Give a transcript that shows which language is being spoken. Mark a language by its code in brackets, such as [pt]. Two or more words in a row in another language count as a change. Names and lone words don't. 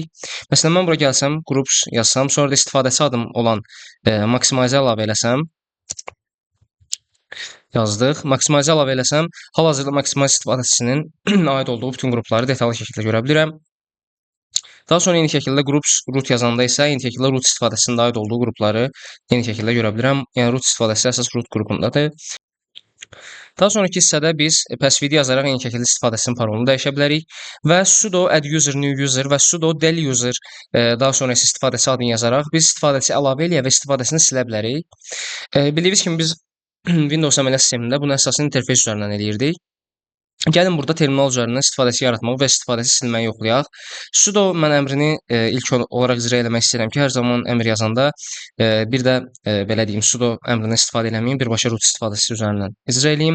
[az] Məsələn, mən bura gəlsəm, groups yazsam, sonra da istifadəçi adım olan maximize əlavə eləsəm, yazdıq. Maximize əlavə eləsəm, hal-hazırda maximize istifadəçisinin aid olduğu bütün qrupları detallı şəkildə görə bilirəm. Daha sonra eyni şəkildə groups root yazanda isə eyni şəkildə root istifadəsində aid olduğu qrupları eyni şəkildə görə bilirəm. Yəni root istifadəsi əsas root qrupundadır. Daha sonraki hissədə biz password yazaraq eyni şəkildə istifadəçinin parolunu dəyişə bilərik və [en] sudo add user new user [az] və [en] sudo del user [az] daha sonra isə istifadəçi adını yazaraq biz istifadəçi əlavə eləyə və istifadəsini silə bilərik. Bildiyiniz kimi biz Windows əməliyyat sistemində bunu əsasən interfeys üzərindən eləyirdik. Gəlin burada terminal üzərindən istifadəçi yaratmaq və istifadəçi silməyi yoxlayaq. Sudo mən əmrini ilk olaraq icra eləmək istəyirəm ki, hər zaman əmr yazanda bir də belə deyim, sudo əmrindən istifadə eləməyim, birbaşa root istifadəçisi üzərindən icra eləyim.